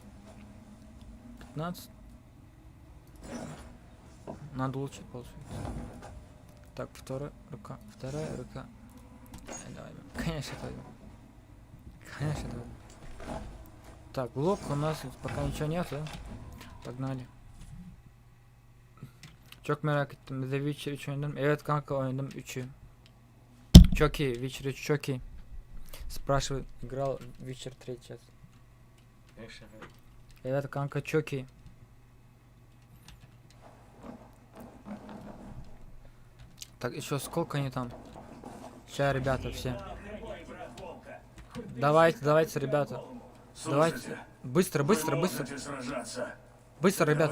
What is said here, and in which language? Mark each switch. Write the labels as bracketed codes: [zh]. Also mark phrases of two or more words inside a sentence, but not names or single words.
[ru] 15. Надо улучшить, получается. Так, вторая рука. Вторая рука. Давай, конечно, это возьмем. Конечно, это возьмем. Так, блок у нас пока ничего нет, да? [tr] Pogнали. Çok merak ettim. The Witcher 3 oynadım. Evet kanka oynadım 3'ü. Çok iyi. Witcher 3 çok iyi. [ru] Спрашивает, играл Witcher 3 сейчас. Конечно. [tr] Evet kanka çok iyi. [ru] Так, еще сколько они там? Сейчас, ребята, все. Давайте, давайте, ребята. Давайте. Слушайте, Быстро, быстро, вы быстро. можете сражаться. Быстро, ребята,